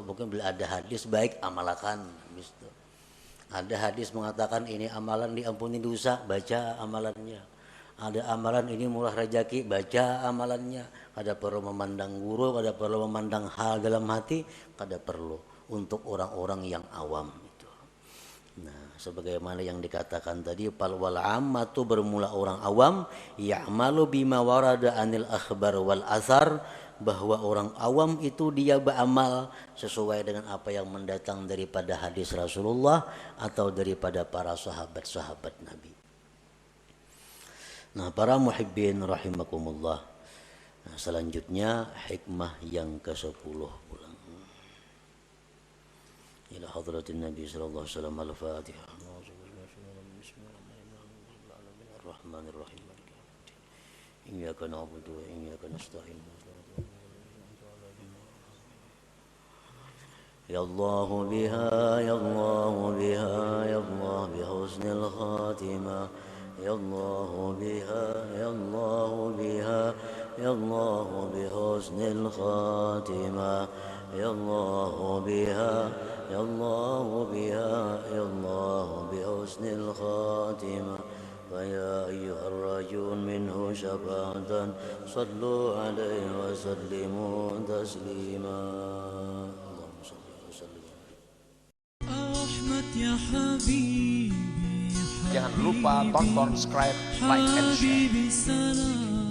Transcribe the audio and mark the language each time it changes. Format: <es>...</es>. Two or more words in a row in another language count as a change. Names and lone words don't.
<id>Mungkin bila ada hadis baik amalkan. Ada hadis mengatakan ini amalan diampuni dosa, baca amalannya. Ada amalan ini murah rezeki, baca amalannya.</id> <bjn>Kada perlu memandang guru, kada perlu memandang hal dalam hati, kada perlu untuk orang-orang yang awam itu.</bjn> <id>Nah, sebagaimana yang dikatakan tadi,</id> <ar>والعامة</ar> <id>bermula orang awam,</id> <ar>يعمل بما ورد عن الأخبار والآثار,</ar> <id>bahwa orang awam itu dia beramal sesuai dengan apa yang mendatang daripada hadis Rasulullah atau daripada para sahabat-sahabat Nabi. Nah, para</id> <ar>محبين رحمكم الله.</ar> <id>Nah, selanjutnya hikmah yang ke-10 pulang.</id> <ar>إلى حضرة النبي صلى الله عليه وسلم الفاتحة. بسم الله الرحمن الرحيم. إياك نعبد وإياك نستعين. يا الله بها، يا الله بها، يا الله بحسن الخاتمة. يا الله بها، يا الله بها، يا الله بحسن الخاتمة. يا الله بها، يا الله بها، يا الله بحسن الخاتمة. فيا أيها الراجون منه شفاعة صلوا عليه وسلموا تسليما. اللهم صل وسلم. أحمد يا حبيبي.</ar> <id>Jangan lupa tonton, subscribe,</id> <en>like, and share.</en>